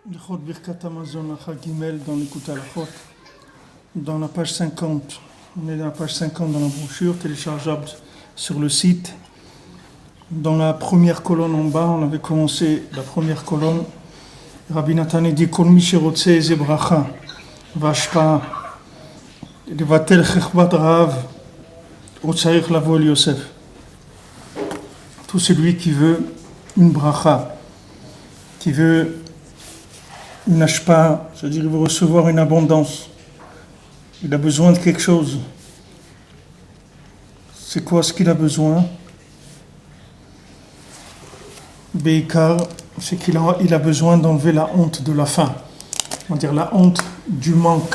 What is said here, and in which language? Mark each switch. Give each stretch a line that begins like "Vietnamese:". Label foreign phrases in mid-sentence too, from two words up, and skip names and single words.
Hebrew: הלכות ברכת המזון ג
French: dans l'écoute Alachot, dans la page 50. On est dans la page 50 dans la brochure, téléchargeable sur le site. Dans la première colonne en bas, on avait commencé la première colonne.
Hebrew: Rabbi Nathan dit כל מי שרוצה זה ברכה והשפעה לבטל חרפת רעב הוא צריך לבוא אל יוסף.
French: Tout celui qui veut une bracha, qui veut une hashpa, c'est-à-dire il veut recevoir une abondance, il a besoin de quelque chose. C'est quoi ce qu'il a besoin? Beikar, c'est qu'il a besoin d'enlever la honte de la faim, c'est-à-dire la honte du manque.